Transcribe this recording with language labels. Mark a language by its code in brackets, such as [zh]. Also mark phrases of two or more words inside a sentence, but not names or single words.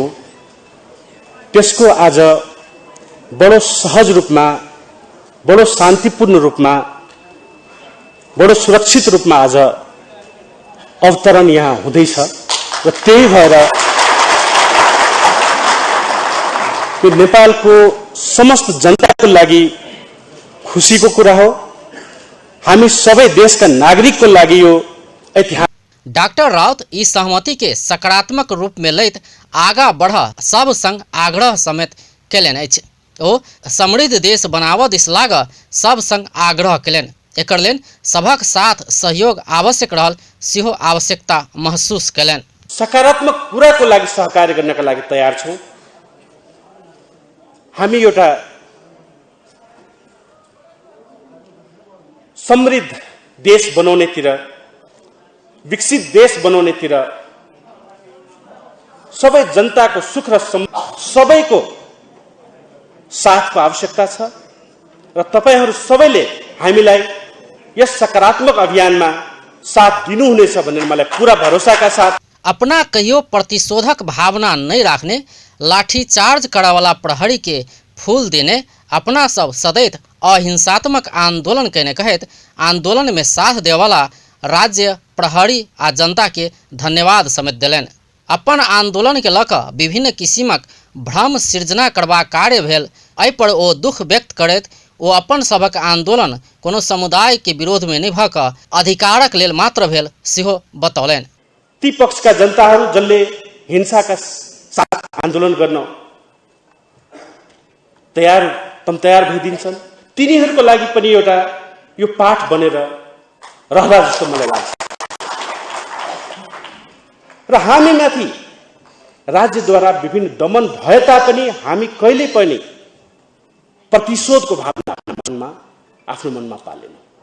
[ne] त्यसको आज बडो सहज रूपमा, बडो शान्तिपूर्ण रूपमा, बडो सुरक्षित रूपमा आज अवतरण यहाँ हुँदैछ र त्यही भएर यो नेपालको समस्त जनताको लागि खुशीको कुरा हो। हामी सबै देशका नागरिकको लागि यो ऐतिहासिक। [mai] डॉक्टर राउत इस सहमति के सकारात्मक रूप में लैत आगा बढ़ सब संग आग्रह समेत कयलनि अछि। ओ समृद्ध देश बनाबऽ दिस लागऽ सब संग आग्रह कयलनि। एकर लेल सभक साथ सहयोग आवश्यक रहल सेहो आवश्यकता महसूस कयलनि। [ne] सकारात्मक कुराको लागि सहकार्य गर्नका लागि तयार छौं। हामी एउटा समृद्ध देश बनाउनेतिर, विकसित देश बनाउनेतिर सबै जनताको सुख र सबैको साथको आवश्यकता छ र तपाईहरू सबैले हामीलाई यस सकारात्मक अभियानमा साथ दिनुहुनेछ भन्ने मलाई पूरा भरोसाका साथ। [mai] अपना कहियो प्रतिशोधक भावना नहीं रखने, लाठीचार्ज करने वाला प्रहरी के फूल देने, अपना सब सदैव अहिंसात्मक आंदोलन कहने कहत आंदोलन में साथ देवाला राज्य प्रहरी आ जनता के धन्यवाद समेत दिलनि। अपन आंदोलन के लक विभिन्न किसिमक भ्रम सृजना करबा कार्य भेल। एहि पर ओ दुख व्यक्त करैत ओ अपन सबक आंदोलन कोनो समुदाय के विरोध में नहीं भऽ कऽ अधिकारक लेल मात्र भेल सेहो बतौलनि। [ne] ती पक्षका जनताहरू जसले हिंसाका साथ आन्दोलन गर्न तयार भइदिन्छन्, तिनीहरूको लागि पनि एउटा यो पाठ बनेर रहला जस्तो मलाई लाग्छ। र हामीमाथि राज्यद्वारा विभिन्न दमन भए तापनि हामी कहिले पनि प्रतिशोधको भावना आफ्नो मनमा पालेनौं।